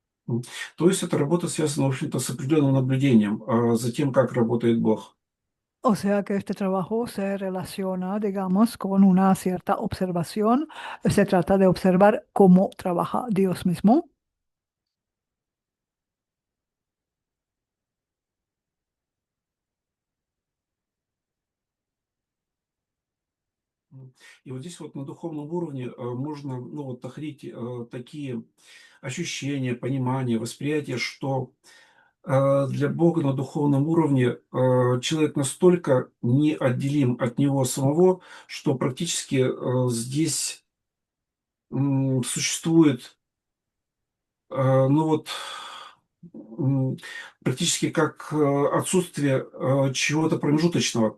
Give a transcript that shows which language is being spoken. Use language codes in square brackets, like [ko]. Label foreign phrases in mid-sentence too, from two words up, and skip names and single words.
[ru] М. То есть эта работа связана, в общем-то, с определенным наблюдением, за тем, как работает Бог. [es] O sea que este trabajo se relaciona, digamos, con una cierta observación. Se trata de observar cómo trabaja Dios mismo. [ru] И вот здесь вот на духовном уровне можно, ну, вот находить такие ощущения, понимание, восприятие, что для Бога на духовном уровне человек настолько неотделим от Него самого, что практически здесь существует, ну вот, м, практически как отсутствие чего-то промежуточного.